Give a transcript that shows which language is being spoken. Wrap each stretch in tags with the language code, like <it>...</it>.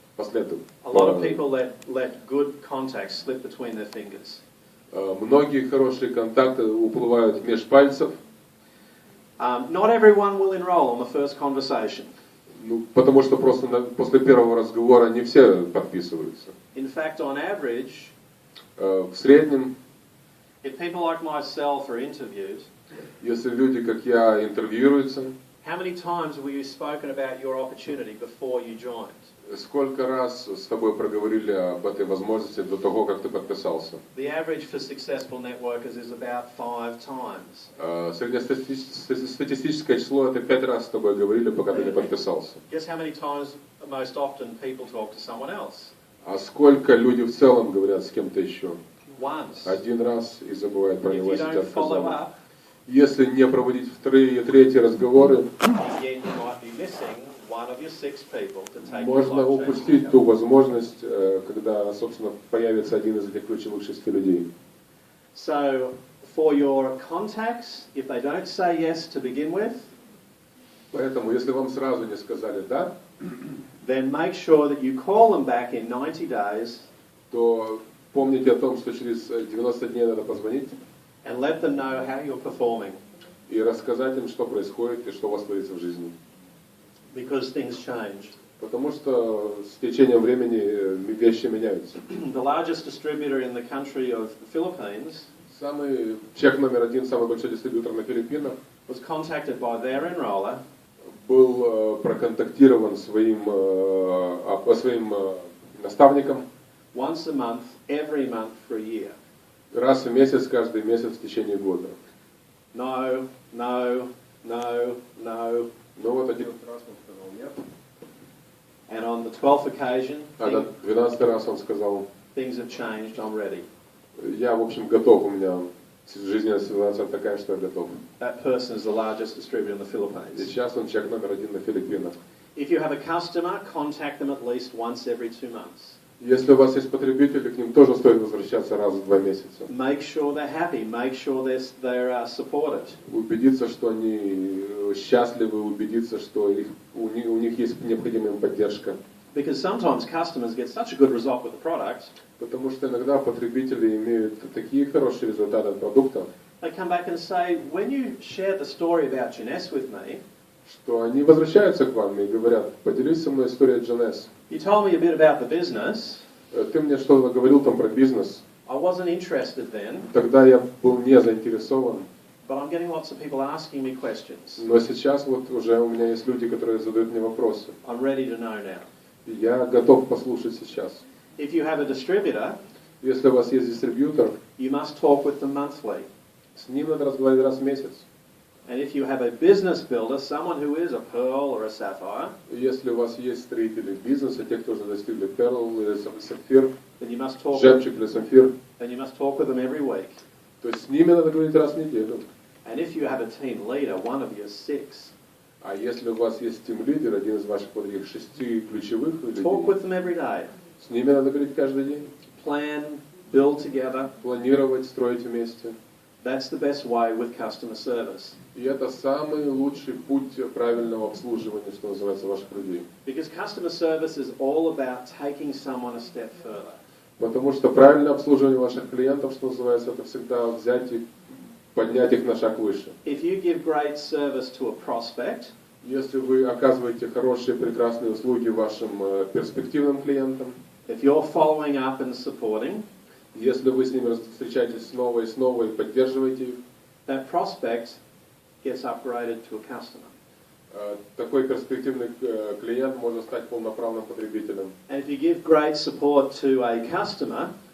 <ru>Последуют.</ru> <en>A lot of people let good contacts slip between their fingers.</en> <ru>Многие хорошие контакты уплывают меж пальцев.</ru> <en>Not everyone will enroll on the first conversation.</en> <ru>Ну, потому что просто после первого разговора не все подписываются.</ru> <en>In fact, on average,</en> <ru>В среднем,</ru> <en>if people like myself are interviewed,</en> <ru>если люди, как я, интервьюируются,</ru> <en>how many times were you spoken about your opportunity before you joined?</en> <ru>сколько раз с тобой проговорили об этой возможности до того, как ты подписался?</ru> <en>The average for successful networkers is about 5 times.</en> <ru>Среднестатистическое число это 5 раз с тобой говорили, пока ты не подписался.</ru> <en>Guess how many times most often people talk to someone else?</en> <ru>А сколько люди в целом говорят с кем-то еще?</ru> <en>Once.</en> <ru>Один раз и забывают про</ru> <en>If</en> <ru>него,</ru> <en>you</en> <ru>если тебя</ru> <en>don't follow</en> <ru>отказали.</ru> <en>up,</en> <ru>Если не проводить вторые и третьи разговоры,</ru> <en>again, you might be missing one of your 6 people to take your</en> <ru>можно</ru> <en>life</en> <ru>упустить</ru> <en>changing</en> <ru>ту</ru> <en>outcome.</en> <ru>возможность, когда, собственно, появится один из этих ключевых 6 людей.</ru> <en>So, for your contacts, if they don't say yes to begin with,</en> <ru>Поэтому, если вам сразу не сказали «да»,</ru> <en>then make sure that you call them back in 90 days</en> <ru>то помните о том, что через 90 дней надо позвонить</ru> <en>and let them know how you're performing,</en> <ru>и рассказать им, что происходит и что у вас творится в жизни.</ru> <en>because things change.</en> <ru>Потому что с течением времени вещи меняются.</ru> <en>The largest distributor in the country of the Philippines</en> <ru>Самый чек номер один, самый большой дистрибьютор на Филиппинах,</ru> <en>was contacted by their enroller</en> <ru>был проконтактирован своим наставником</ru> <en>once a month, every month for a year.</en> <ru>раз в месяц, каждый месяц в течение года.</ru> <en>No, no, no, no.</en> <ru>Ну вот один раз он сказал нет,</ru> <en>And on the 12th occasion,</en> <ru>а на 12 раз он сказал,</ru> <en>things have changed, I'm ready.</en> <ru>я, в общем, готов, у меня жизненная ситуация такая, что я готов.</ru> <en>That person is the largest distributor in the</en> <ru>И</ru> <en>Philippines.</en> <ru>сейчас он чек номер один на Филиппинах.</ru> <en>If you have a customer, contact them at least once every 2 months. Если у вас есть потребители, к ним тоже стоит возвращаться раз в 2 месяца. Make sure they're happy. Make sure they're supported.</en> <ru>Убедиться, что они счастливы, убедиться, что у них есть необходимая им поддержка.</ru> <en>Because sometimes customers get such a good result with the product,</en> <ru>Потому что иногда потребители имеют такие хорошие результаты от продукта,</ru> <en>they come back and say, when you shared the story about Jeunesse with me,</en> <ru>что они возвращаются к вам и говорят, поделись со мной историей Jeunesse.</ru> <en>you told me a bit about the business.</en> <ru>Ты мне что-то говорил там про бизнес.</ru> <en>I wasn't interested then,</en> <ru>Тогда я был не заинтересован.</ru> <en>but I'm getting lots of people asking me questions.</en> <ru>Но сейчас вот уже у меня есть люди, которые задают мне вопросы.</ru> <en>I'm ready to know now.</en> <ru>И я готов послушать сейчас.</ru> <en>If you have a distributor,</en> <ru>Если у вас есть дистрибьютор,</ru> <en>you must talk with them monthly.</en> <ru>с ним надо разговаривать раз в месяц.</ru> <en>And if you have a business builder, someone who is a pearl or a sapphire,</en> <ru>Если у вас есть строители бизнеса, те, кто уже достигли перл или сапфир,</ru> <en>then you must talk.</en> <ru>жемчуг или самфир,</ru> <en>Then you must talk with them every week.</en> <ru>то есть с ними надо говорить раз в неделю.</ru> <en>And if you have a team leader, one of your 6,</en> <ru>А если у вас есть тим-лидер, один из ваших вот этих 6 ключевых людей,</ru> <en>talk with them every day.</en> <ru>с ними надо говорить каждый день.</ru> <en>Plan, build together.</en> <ru>Планировать, строить вместе.</ru> <en>That's the best way with customer service.</en> <ru>И это самый лучший путь правильного обслуживания, что называется, ваших людей.</ru> <en>Because customer service is all about taking someone a step further.</en> <ru>Потому что правильное обслуживание ваших клиентов, что называется, это всегда взять и поднять их на шаг выше.</ru> <en>If you give great service to a prospect,</en> <ru>Если вы оказываете хорошие, прекрасные услуги вашим перспективным клиентам,</ru> <en>if you're following up and supporting,</en> <ru>если вы с ними встречаетесь снова и поддерживаете их,</ru> <en>that prospect gets upgraded to a customer.</en> <ru>такой перспективный клиент может стать полноправным потребителем.</ru> <en>And if you give great support to a customer,</en>